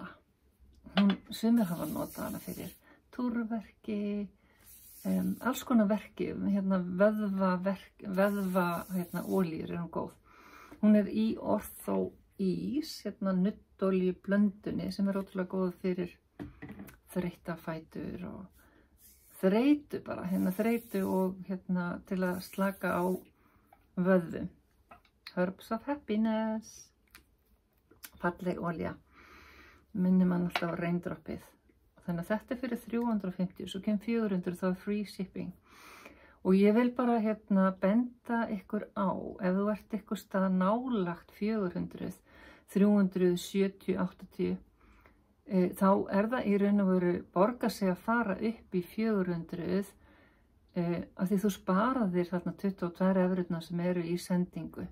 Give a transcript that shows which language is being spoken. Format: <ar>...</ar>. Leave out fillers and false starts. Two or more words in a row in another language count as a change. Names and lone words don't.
<is>Sumir hafa notað hana fyrir túrverki, alls konar verki, hérna vöðva hérna olíur hún góð. Hún í orþó-ís, hérna nuttolíu blöndunni sem ótrúlega góð fyrir þreytta fætur og þreytu bara, hérna þreytu og hérna til að slaka á vöðvum. Herbs of Happiness. Falleg olía. Minnir mann alltaf á reindroppið. Þannig að þetta fyrir 350, svo kemur 400 þá</is> <en>free shipping.</en> <is>Og ég vil bara hérna benda ykkur á, ef þú ert ykkur stað nálagt 400, 370, 80, þá það í raun og veru borga sig að fara upp í 400 af því þú sparaðir þarna 22 evrurnar sem í sendingu.</is>